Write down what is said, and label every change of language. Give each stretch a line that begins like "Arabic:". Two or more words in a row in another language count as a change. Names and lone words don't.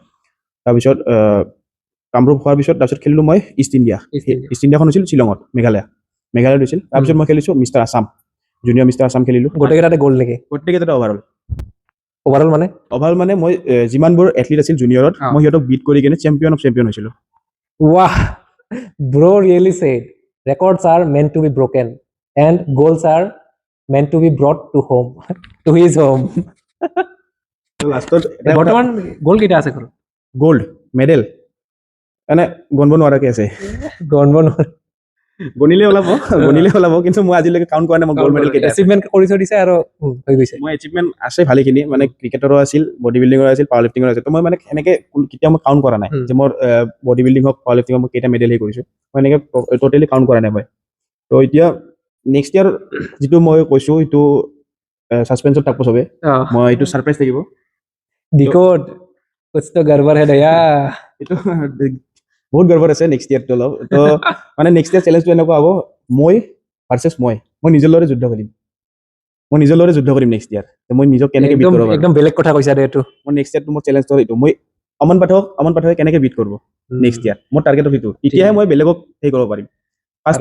Assamese: তাৰপিছত কামৰূপ হোৱাৰ পিছত তাৰপিছত খেলিলোঁ মই ইষ্ট ইণ্ডিয়াখন হৈছিল শ্বিলঙত, মেঘালয়ত হৈছিল। তাৰপিছত মই খেলিছোঁ মিষ্টাৰ আছাম, জুনিয়ৰ মিষ্টাৰ আছাম খেলিলোঁ। গোটেইকেইটাতে গ'ল নেকি? গোটেইকেইটাতে অভাৰঅল মানে মই যিমানবোৰ এথলিট আছিল জুনিয়ৰত, মই সিহঁতক বিট কৰি কিনে
English: champion of champion
Assamese: হৈছিলোঁ।
English: Wow, bro really said records are meant to be broken and goals are meant to be brought to home, to his home.
Assamese: লাষ্টত বৰ্তমান গ'ল কেইটা আছে ঘৰত?
English: gold medal
Assamese: মানে গণিব নোৱাৰাকৈ আছে। গণিলে ওলাব, কিন্তু মই আজিলৈকে কাউণ্ট কৰা নাই মই
English: gold medal
Assamese: কেইটা এচিভমেণ্ট কৰি থৈ দিছে আৰু হৈ গৈছে। মই এচিভমেণ্ট আছে ভালেখিনি, মানে ক্ৰিকেটৰো আছিল,
English: body building
Assamese: আছিল,
English: power lifting
Assamese: আছিল। তো মই মানে সেনেকৈ কেতিয়াও মই কাউণ্ট কৰা নাই যে মোৰ
English: body building
Assamese: হওক
English: power lifting
Assamese: মই কেইটা মেডেল কৰিছোঁ, মই এনেকৈ টোটেলি কাউণ্ট কৰা নাই মই। তো এতিয়া
English: next year
Assamese: যিটো মই কৈছোঁ সেইটো ছাছপেন্সত থাকিব চবে, মই এইটো ছাৰপ্ৰাইজ থাকিব।
Hindi: कुछ तो गड़बड़ है दया
Assamese: এইটো বহুত গৰ্বৰ আছে
English: next year
Assamese: অলপ তো মানে
English: next year challenge
Assamese: এনেকুৱা হ'ব মই ভাৰ্চেছ মই নিজৰ লগতে যুদ্ধ কৰিম
English: next year
Assamese: মই নিজক কেনেকে বিট
Hindi: एकदम
Assamese: কৰিব পাৰোঁ एकदम বেলেগ কথা কৈছা দে এইটো মই
English: next year
Assamese: মোৰ চেলেঞ্জটো এইটো মই অমন পাঠকে কেনেকে বিট কৰিব
English: next year
Assamese: মোৰ টাৰ্গেটটো সেইটো তেতিয়াহে মই বেলেগক সেই কৰিব পাৰিম ফাৰ্ষ্টত